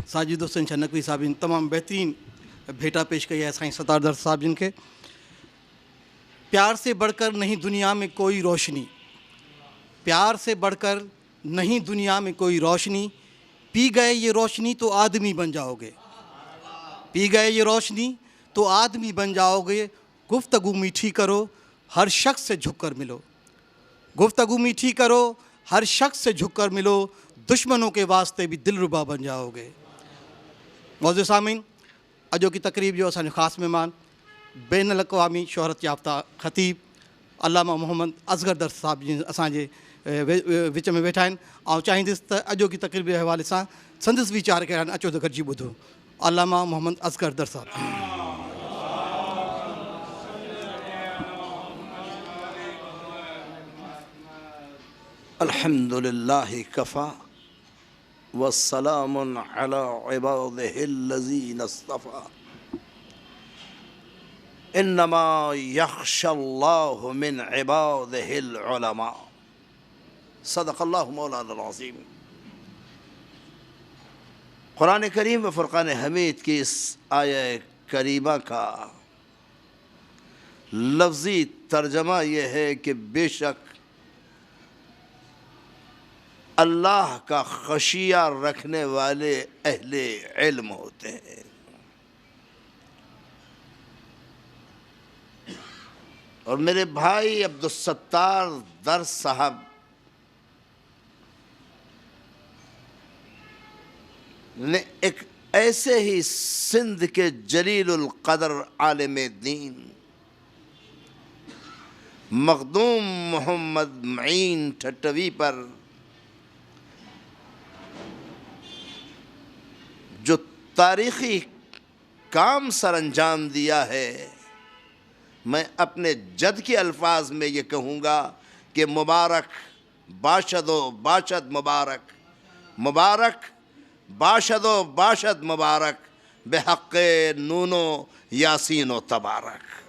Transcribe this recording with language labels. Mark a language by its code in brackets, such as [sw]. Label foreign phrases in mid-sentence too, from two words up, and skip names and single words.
[sd] साजिद हुसैन शाह नकवी साहब जिन तमामु बहितरीन भेटा पेश कई है साईं सतारदर साहब जिन के। [ur] پیار سے بڑھ کر نہیں دنیا میں کوئی روشنی، پیار سے بڑھ کر نہیں دنیا میں کوئی روشنی، پی گئے یہ روشنی تو آدمی بن جاؤ گے، پی گئے یہ روشنی تو آدمی بن جاؤ گے. گفتگو میٹھی کرو ہر شخص سے جھک کر ملو، گفتگو میٹھی کرو ہر شخص سے جھک کر ملو، دشمنوں کے واسطے بھی دلربا بن جاؤ گے. [sd] मौजूद सामीन, अजो की तकरीब जो असांजो ख़ासि महिमान बैन अल-अक़वामी शोहरत याफ़्ता ख़तीब अल्लामा मोहम्मद असगर दर साहब जी असांजे विच में वेठा आहिनि। ऐं चाहींदुसि त अॼो की तकरीब जे हवाले सां संदसि वीचार कहिड़ा आहिनि, अचो त गॾिजी ॿुधो। अल्लामा मोहम्मद असगर दर साहब। [ar] الحمد لله كفى وسلام على عباده الذين اصطفى إنما يخشى الله من عباده العلماء. صدق الله مولانا العظيم. [ur] قرآن کریم و فرقان حمید کی اس آیۂ کریمہ کا لفظی ترجمہ یہ ہے کہ بے شک اللہ کا خشیہ رکھنے والے اہل علم ہوتے ہیں. اور میرے بھائی عبدالستار در صاحب نے ایک ایسے ہی سندھ کے جلیل القدر عالم دین مخدوم محمد معین ٹھٹوی پر جو تاریخی کام سر انجام دیا ہے، میں اپنے جد کے الفاظ میں یہ کہوں گا کہ [fa] مبارک باشد و باشد مبارک، مبارک باشد و باشد مبارک، بحق نون و یاسین و تبارک.